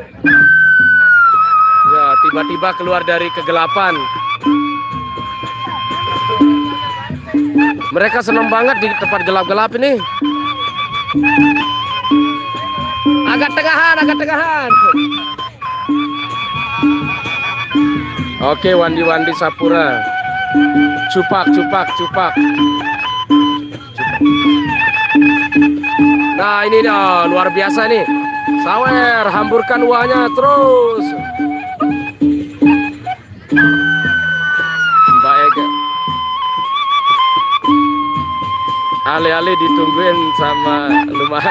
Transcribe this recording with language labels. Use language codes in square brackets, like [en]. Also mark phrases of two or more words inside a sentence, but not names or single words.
[id] Ya, tiba-tiba keluar dari kegelapan. Mereka senang banget di tempat gelap-gelap ini. Agak tengahan, agak tengahan. Oke, Wandi-Wandi Sapura. Cupak, cupak, cupak. Nah, ini dah luar biasa nih. Sawer, hamburkan uangnya terus. Mbak Ega. Ale-ale ditungguin sama Lumah.